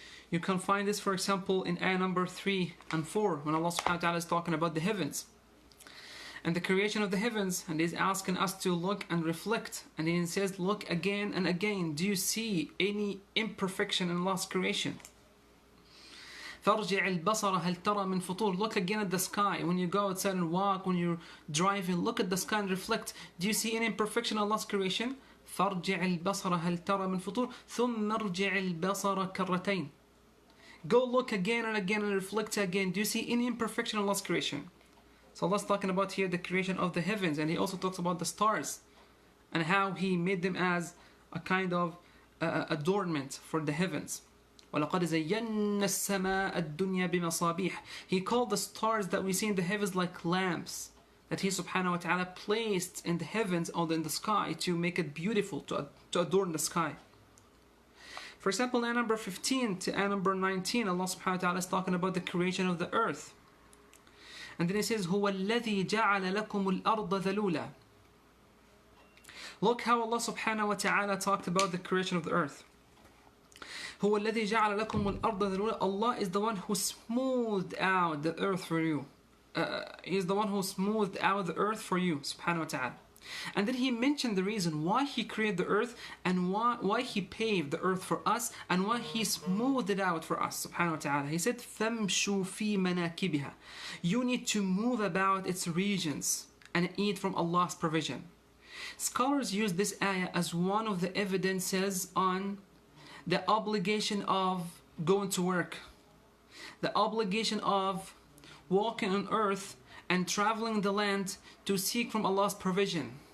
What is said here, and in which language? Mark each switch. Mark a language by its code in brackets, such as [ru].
[en] You can find this, for example, in Ayah Number 3 and 4, when Allah subhanahu wa ta'ala is talking about the heavens and the creation of the heavens, and He's asking us to look and reflect, and He says, look again and again, do you see any imperfection in Allah's creation? [ar] فارجع البصر هل ترى من فطور. [en] Look again at the sky. When you go outside and walk, when you're driving, look at the sky and reflect. Do you see any imperfection in Allah's creation? [ar] فارجع البصر هل ترى من فطور ثم ارجع البصر كرتين. [en] Go look again and again and reflect again. Do you see any imperfection in Allah's creation? So Allah's talking about here the creation of the heavens, and He also talks about the stars and how He made them as a kind of adornment for the heavens. [ar] وَلَقَدْ زَيَّنَّا السَّمَاءَ الدُّنْيَا بِمَصَابِيحِ. [en] He called the stars that we see in the heavens like lamps that He subhanahu wa ta'ala placed in the heavens or in the sky to make it beautiful, to adorn the sky. For example, Ayah number 15 to Ayah number 19, Allah subhanahu wa ta'ala is talking about the creation of the earth. And then He says, [ar] هُوَ الَّذِي جَعَلَ لَكُمُ الْأَرْضَ ذَلُولًا. [en] Look how Allah subhanahu wa ta'ala talked about the creation of the earth. [ar] هُوَ الَّذِي جَعَلَ لَكُمُ الْأَرْضَ ذَلُولًا. [en] Allah is the one who smoothed out the earth for you. He is the one who smoothed out the earth for you, subhanahu wa ta'ala. And then He mentioned the reason why He created the earth, and why He paved the earth for us, and why He smoothed it out for us, subhanahu wa ta'ala. He said, [ar] فَامْشُوا فِي مَنَاكِبِهَا. [en] You need to move about its regions and eat from Allah's provision. Scholars use this ayah as one of the evidences on the obligation of going to work, the obligation of walking on earth and traveling the land to seek from Allah's provision.